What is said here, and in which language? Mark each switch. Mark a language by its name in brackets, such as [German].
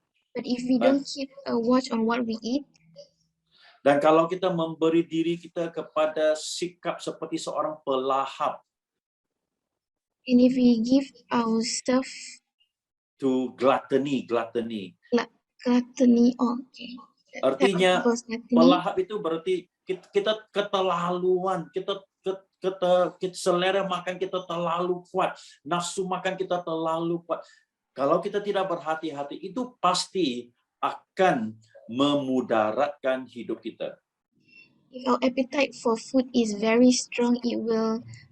[English] But if we don't keep a watch on what we eat, [Malay] dan kalau kita memberi diri kita kepada sikap seperti seorang pelahap, [English] and if we give ourselves to gluttony. gluttony, okay. [Malay] Artinya pelahap itu berarti kita keterlaluan, kita selera makan kita terlalu kuat, nafsu makan kita terlalu kuat. Kalau kita tidak berhati-hati, itu pasti akan memudaratkan hidup kita. [English] If our appetite for food is very strong, it will